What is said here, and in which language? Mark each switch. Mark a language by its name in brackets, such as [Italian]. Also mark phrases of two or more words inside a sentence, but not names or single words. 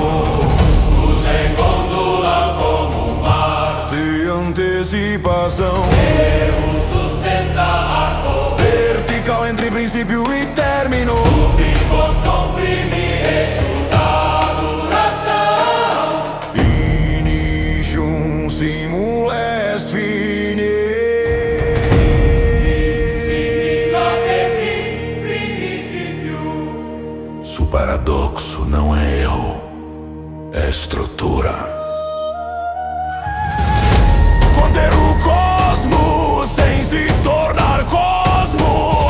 [Portuguese] Luz em gôndola como o mar, De antecipação Deus sustenta arco, vertical entre princípio e término. subimos, comprime, eixo da duração. [Latin] Initium simul est fine. [Portuguese] Se o paradoxo não é erro, é estrutura. Conter o cosmo sem se tornar cosmo.